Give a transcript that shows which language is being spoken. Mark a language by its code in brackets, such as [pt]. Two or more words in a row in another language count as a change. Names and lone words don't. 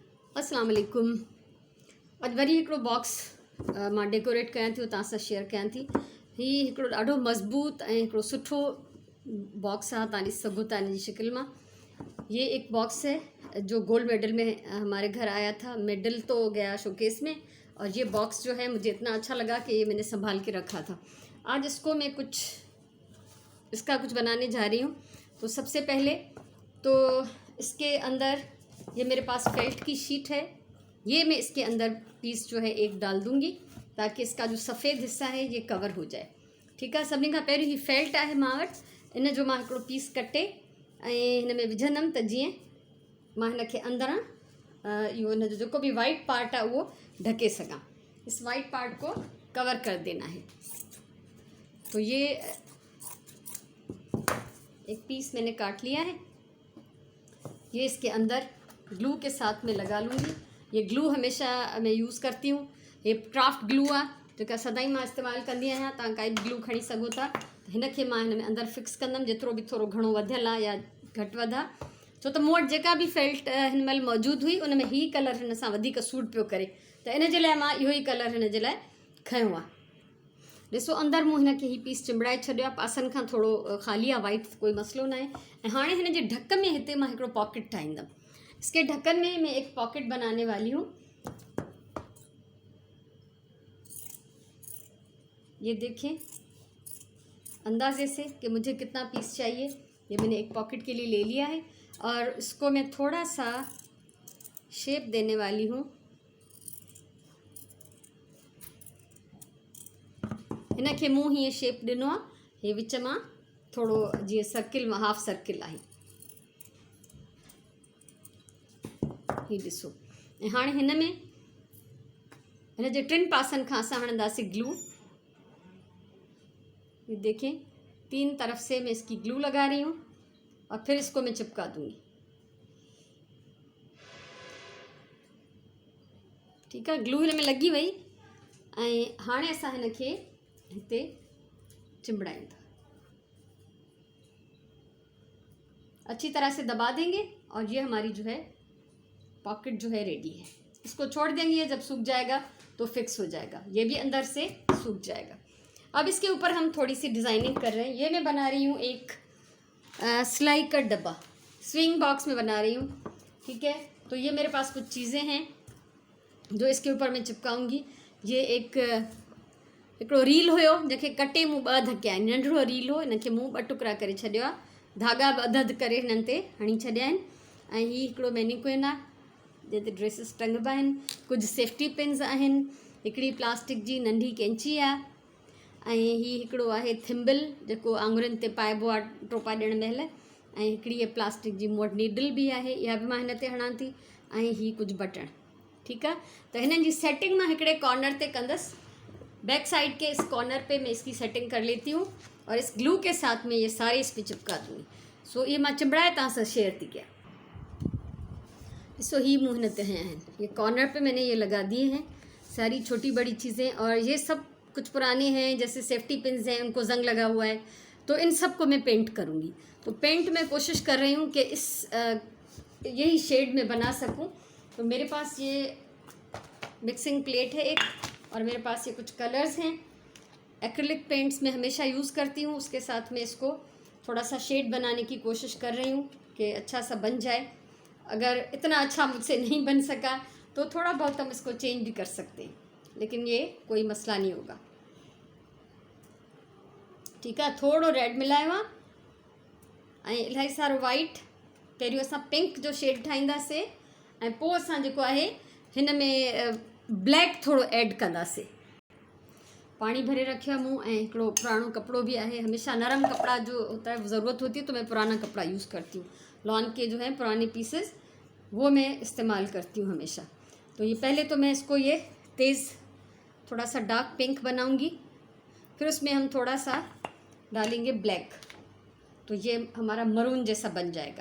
[ar] السلام عليكم. [sd] अॼु वरी हिकिड़ो बॉक्स मां डेकोरेट कयां थी, तव्हां सां शेयर कयां थी। हीउ हिकिड़ो ॾाढो मज़बूत ऐं हिकिड़ो सुठो बॉक्स आहे, तव्हां ॾिसी सघो था इन जी शिकिल मां। [hi] ये एक बॉक्स है जो गोल्ड मेडल में हमारे घर आया था। मेडल तो गया शोकेस में, और ये बॉक्स जो है मुझे इतना अच्छा लगा कि ये मैंने संभाल के रखा था। आज इसको मैं इसका कुछ बनाने जा रही हूँ। तो सबसे पहले तो इसके अंदर ये मेरे पास फेल्ट की शीट है, ये मैं इसके अंदर पीस जो है एक डाल दूंगी ताकि इसका जो सफ़ेद हिस्सा है ये कवर हो जाए। ठीक है, [sd] सभिनी खां पहिरियों ही फेल्ट है मां वटि। इन जो मां हिकिड़ो पीस कटे ऐं हिन में विझंदमि त जीअं मां हिन खे अंदरां इहो हिन जो जेको भी [en] white part [sd] है वो ढके सकां। [hi] इस [en] white part [hi] को कवर कर देना है। तो ये एक पीस मैंने काट लिया है, ये इसके अंदर ग्लू के साथ में लगा लूँगी। ये ग्लू हमेशा मैं यूज़ करती हूँ, [sd] ये [en] craft glue [sd] आहे जेका सदाई मां इस्तेमालु कंदी आहियां। तव्हां काई बि ग्लू खणी सघो था। हिन खे मां हिन में अंदरि फिक्स कंदमि, जेतिरो बि थोरो घणो वधियल आहे या घटि वधि आहे। छो त मूं वटि जेका बि फेल्ट हिन महिल मौजूदु हुई उन में ही कलर हिन सां वधीक सूट पियो करे, त इन जे लाइ मां इहो ई कलर हिन जे लाइ खयों आहे। ॾिसो, अंदरि मूं हिन खे ही पीस चिंबड़ाए छॾियो आहे, पासनि खां थोरो ख़ाली आहे, वाइट कोई मसइलो न आहे। ऐं हाणे हिन जे ढक में हिते मां हिकिड़ो पॉकेट ठाहींदमि। [hi] इसके ढक्कन में मैं एक पॉकेट बनाने वाली हूँ। ये देखें अंदाजे से कि मुझे कितना पीस चाहिए। ये मैंने एक पॉकेट के लिए ले लिया है और इसको मैं थोड़ा सा शेप देने वाली हूँ। [sd] हिन खे मूं हीअं शेप ॾिनो आहे, हे विच मां थोरो जीअं सर्किल मां हाफ सर्किल आहे। ही ॾिसो, ऐं हाणे हिन में हिन जे टिनि पासनि खां असां हणंदासीं ग्लू। [hi] ये देखें, 3 तरफ से मैं इसकी ग्लू लगा रही हूँ और फिर इसको मैं चिपका दूंगी। ठीक है, [sd] ग्लू हिन में लगी वई ऐं हाणे असां हिन खे हिते चिंबड़ाईंदा, [hi] अच्छी तरह से दबा देंगे और ये हमारी जो है पॉकेट जो है रेडी है। इसको छोड़ देंगे, जब सूख जाएगा तो फिक्स हो जाएगा, ये भी अंदर से सूख जाएगा। अब इसके ऊपर हम थोड़ी सी डिज़ाइनिंग कर रहे हैं। ये मैं बना रही हूँ एक सिलाई का डब्बा, [en] swing box [hi] में बना रही हूँ। ठीक है, तो ये मेरे पास कुछ चीज़ें हैं जो इसके ऊपर मैं चिपकाऊंगी। [sd] ये हिकिड़ो रील हुयो जंहिंखे कटे मूं 2 धकिया आहिनि, नंढिड़ो रील हो, हिन खे मूं 2 टुकड़ा करे छॾियो आहे, धागा बि अधु करे हिननि ते हणी छॾिया आहिनि। ऐं हीउ हिकिड़ो मैनिक्विन आहे जंहिं ते ड्रेसिस टंगबा आहिनि। कुझु [en] safety pins [sd] आहिनि, हिकिड़ी प्लास्टिक जी नंढी कैंची आहे, ऐं हीउ हिकिड़ो आहे थिम्बल जेको आङुरियुनि ते पाइबो आहे टोपा ॾियण महिल। ऐं हिकिड़ी इहा प्लास्टिक जी मूं वटि नीडल बि आहे, इहा बि मां हिन ते हणां थी। ऐं हीउ कुझु बटण। [hi] ठीक है, तो [sd] हिननि जी सेटिंग मां हिकिड़े कॉर्नर ते कंदसि। [en] back side [hi] के इस कॉर्नर पे मैं इसकी सेटिंग कर लेती हूँ और इस ग्लू के साथ में ये सारे इस पर चिपका दूँगी। [sd] सो ये मां चिंबड़ाए तव्हां सां शेयर थी कयां। ॾिसो, ही मूं हिन ते [hi] हैं, ये कॉर्नर पे मैंने ये लगा दिए हैं सारी छोटी बड़ी चीज़ें, और ये सब कुछ पुराने हैं, जैसे [en] safety pins [hi] हैं उनको जंग लगा हुआ है, तो इन सब को मैं पेंट करूँगी। तो पेंट मैं कोशिश कर रही हूँ कि यही शेड में बना सकूँ। तो मेरे पास ये [en] mixing plate [hi] है एक, और मेरे पास ये कुछ कलर्स हैं। [en] acrylic paints [hi] मैं हमेशा यूज़ करती हूँ, उसके साथ में इसको थोड़ा सा शेड बनाने की कोशिश कर रही हूँ कि अच्छा सा बन जाए। अगर इतना अच्छा मुझसे नहीं बन सका तो थोड़ा बहुत हम इसको चेंज भी कर सकते हैं, लेकिन ये कोई मसला नहीं होगा। ठीक है, [sd] थोड़ो रेड मिलायो आहे ऐं इलाही सारो वाइट। पहिरियों असां पिंक जो शेड ठाहींदासीं ऐं पोइ असां जेको आहे हिन में ब्लैक थोड़ो ऐड कंदासीं। पानी भरे रखियो आहे मूं, ऐं हिकिड़ो पुराणो कपिड़ो भी है। [hi] हमेशा नरम कपड़ा जो होता है ज़रूरत होती है तो मैं पुराना कपड़ा यूज़ करती हूँ। लॉन के जो है पुराने पीसेस वो मैं इस्तेमाल करती हूँ हमेशा। तो ये पहले तो मैं इसको ये तेज़ थोड़ा सा [en] dark pink [hi] बनाऊँगी, फिर उसमें हम थोड़ा सा डालेंगे ब्लैक, तो ये हमारा मरून जैसा बन जाएगा।